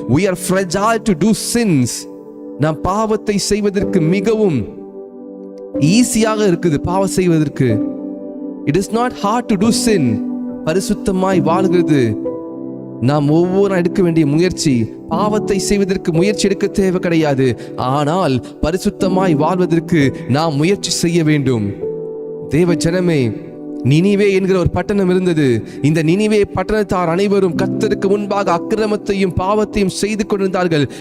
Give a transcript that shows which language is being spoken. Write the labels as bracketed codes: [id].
[en] We are fragile to do sins. [ta] நாம் பாவத்தை செய்வதற்கு மிகவும் ஈஸியாக இருக்குது. பாவம் செய்வதற்கு [en] it is not hard to do sin. [ta] பரிசுத்தமாய் வாழ்கிறது நாம் ஒவ்வொரு எடுக்க வேண்டிய முயற்சி. பாவத்தை செய்வதற்கு முயற்சி எடுக்க தேவை கிடையாது. ஆனால் பரிசுத்தமாய் வாழ்வதற்கு நாம் முயற்சி செய்ய வேண்டும். தேவ ஜனமே, நினிவே என்கிற ஒரு பட்டணம் இருந்தது. இந்த நினிவே பட்டணத்தார் அனைவரும் கர்த்தருக்கு முன்பாக அக்கிரமத்தையும் பாவத்தையும் செய்து கொண்டிருந்தார்கள்.